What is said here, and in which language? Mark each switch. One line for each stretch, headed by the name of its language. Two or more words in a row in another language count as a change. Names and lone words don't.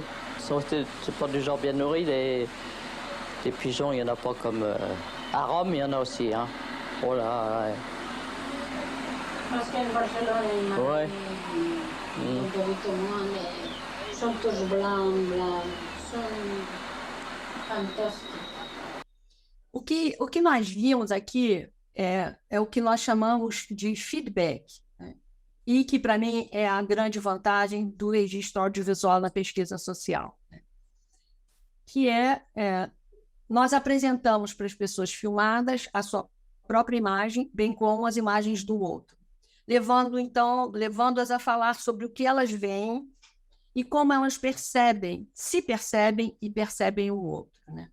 French: C'est pas du genre bien nourri, les pigeons, il n'y en a pas comme... à Rome, il y en a aussi, hein. Oh là, ouais. Parce qu'en Barcelone, Ouais.
Spanish: un poquito
French: moins, mais sont tous blancs, sont fantásticos.
Portuguese: O que nós vimos aqui é o que nós chamamos de feedback, né? E que, para mim, é a grande vantagem do registro audiovisual na pesquisa social, né? Que nós apresentamos para as pessoas filmadas a sua própria imagem, bem como as imagens do outro, levando-as a falar sobre o que elas veem e como elas se percebem e percebem o outro, né?